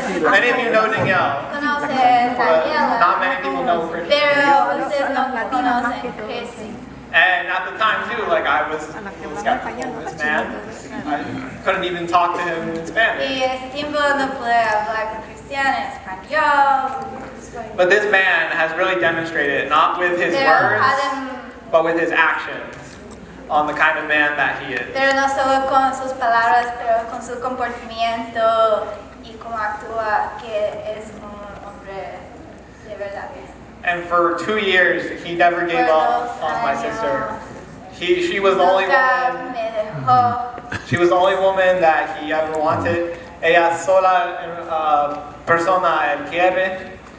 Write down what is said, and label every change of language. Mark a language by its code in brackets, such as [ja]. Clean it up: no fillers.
[en] many of you know Danielle. [es] Conocen Daniela. [en] Not many people know Christian. [es] Pero ustedes no conocen Christy. [en] And at the time too, like I was a little skeptical of this man. I couldn't even talk to him in Spanish. [es] Y ese tiempo no pude hablar con Cristian en español. [en] But this man has really demonstrated, not with his words, but with his actions, on the kind of man that he is. [es] Pero no solo con sus palabras, pero con su comportamiento y cómo actúa, que es un hombre de verdad. [en] And for 2 years, he never gave up on my sister. She was the only woman. She was the only woman that he ever wanted. [es] Ella sola persona él quiere.